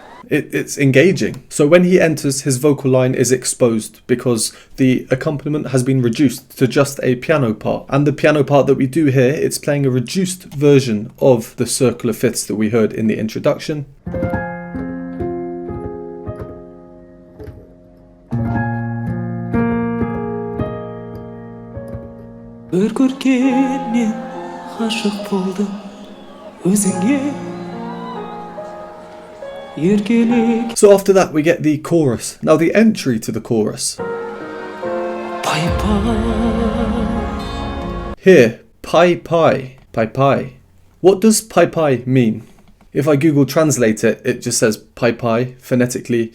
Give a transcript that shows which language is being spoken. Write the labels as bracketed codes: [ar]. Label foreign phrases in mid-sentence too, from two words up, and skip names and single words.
[en] It's engaging. So when he enters, his vocal line is exposed because the accompaniment has been reduced to just a piano part. And the piano part that we do here, it's playing a reduced version of the circle of fifths that we heard in the introduction. [kk] Бір көргеннен ғашық болдым өзіңе еркелік. [en] So after that we get the chorus. Now the entry to the chorus. Pay pay. Here, pai pai, pai pai. What does pai pai mean? If I Google translate it, it just says pai pai phonetically.